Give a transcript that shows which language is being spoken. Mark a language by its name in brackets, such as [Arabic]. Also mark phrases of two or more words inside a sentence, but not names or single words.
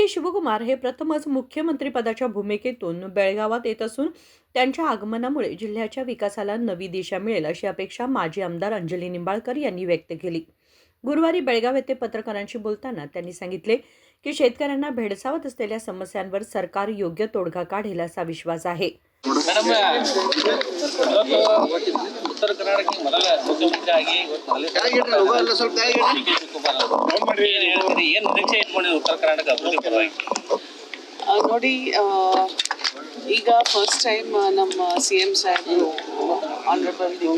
[Marathi] शिवकुमार हे प्रथमच मुख्यमंत्रीपदाच्या भूमिकेतून बेळगावात येत असून त्यांच्या आगमनामुळे जिल्ह्याच्या विकासाला नवी दिशा मिळेल अशी अपेक्षा माजी आमदार अंजली निंबाळकर यांनी व्यक्त केली. गुरुवारी बेळगाव येथे पत्रकारांशी बोलताना त्यांनी सांगितले की शेतकऱ्यांना भेडसावत असलेल्या समस्यांवर सरकार योग्य तोडगा काढेल असा विश्वास आहे. [Kannada] ಮೇಡಮ್ ಉತ್ತರ ಕರ್ನಾಟಕಕ್ಕೆ ಮೊದಲ ಮುಖ್ಯಮಂತ್ರಿ ಆಗಿ ಏನು ನಿರೀಕ್ಷೆ ಇಟ್ಕೊಂಡಿದ್ರು ಉತ್ತರ ಕರ್ನಾಟಕ ಅಭಿವೃದ್ಧಿ ಪರವಾಗಿ? ನೋಡಿ, ಈಗ [English] first time [Kannada] ನಮ್ಮ CM ಸಾಹೇಬರು ಆನರಬಲ್ ಡಿ.ಕೆ.